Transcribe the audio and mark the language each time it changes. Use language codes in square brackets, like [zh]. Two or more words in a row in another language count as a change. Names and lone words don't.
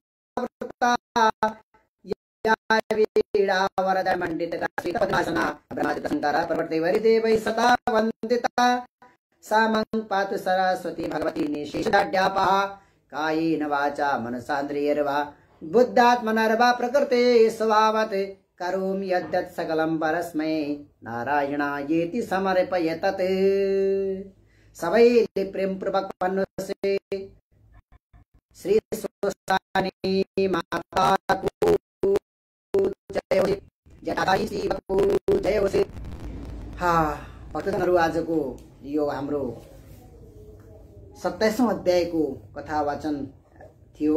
[sa] या वीणावरदमण्डिता श्रीपद्मासना ब्रह्मादिशङ्कर पर्वतैर्देवैः सदा वन्दिता सा मं पातु सरस्वती भगवती निशेषाढ्यापः कायेन वाचा मनसान्द्रियैर्वा बुद्धात्मनर्वा प्रकृते स्वभावत् करोमि यद्यत् सकलं परस्मै नारायणायेति समर्पयेतत् [ne] सबैले प्रेम पूर्वक भन्नुहोस् श्री स्वस्थानी माताको जय होस् जटाधारी शिवको जय होस्। भक्तजनहरू आजको यो हाम्रो 27औं अध्यायको कथा वाचन थियो।